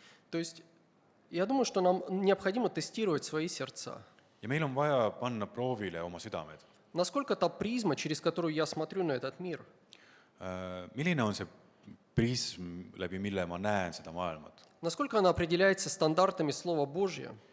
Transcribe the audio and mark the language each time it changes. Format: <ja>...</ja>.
<ru>То есть я думаю, что нам необходимо тестировать свои сердца.</ru> <et>Ja meil on vaja panna proovile oma südamed.</et> <ru>Насколько та призма, через которую я смотрю на этот мир,</ru> <et>Milline on see prism, läbi mille ma näen seda maailmat?</et> <ru>насколько она определяется стандартами Слова Божия,</ru>